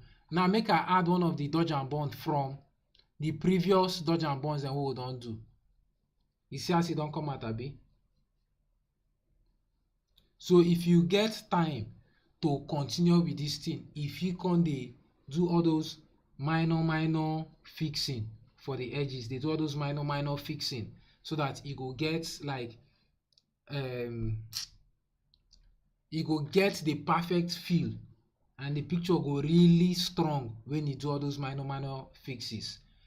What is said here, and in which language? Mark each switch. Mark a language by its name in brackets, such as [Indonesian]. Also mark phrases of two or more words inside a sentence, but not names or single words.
[Nigerian Pidgin] Now make I add one of the dodge and burn from the previous dodge and burns dem wey we don do. You see as e don come out, abi? So if you get time to continue with this thing, if you come dey do all those minor fixing for the edges, dey do all those minor fixing, so that e go get like e go get the perfect feel, and the picture go really strong when you do all those minor fixes.